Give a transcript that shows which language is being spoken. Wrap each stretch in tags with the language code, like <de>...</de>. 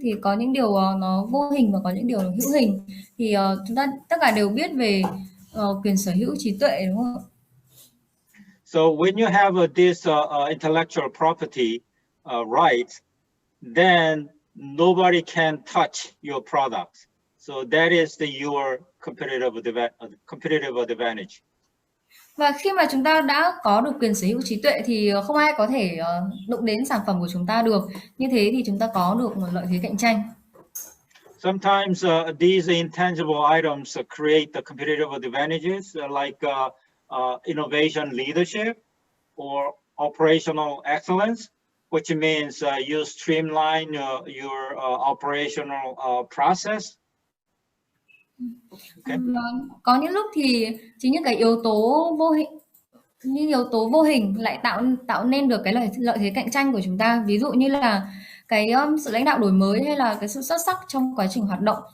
<vi>Thì có những điều nó vô hình và có những điều nó hữu hình. Thì chúng ta tất cả đều biết về quyền sở hữu trí tuệ, đúng không?</vi> <en>So when you have this intellectual property rights, then nobody can touch your products. So that is your competitive advantage.</en> <vi>Và khi mà chúng ta đã có được quyền sở hữu trí tuệ thì không ai có thể đụng đến sản phẩm của chúng ta được. Như thế thì chúng ta có được một lợi thế cạnh tranh.</vi> <en>Sometimes these intangible items create the competitive advantages like innovation leadership or operational excellence, which means you streamline your operational process. Okay.</en> <vi>Có những lúc thì chính những cái yếu tố vô hình lại tạo nên được cái lợi thế cạnh tranh của chúng ta. Ví dụ như là cái sự lãnh đạo đổi mới hay là cái sự xuất sắc trong quá trình hoạt động.</vi>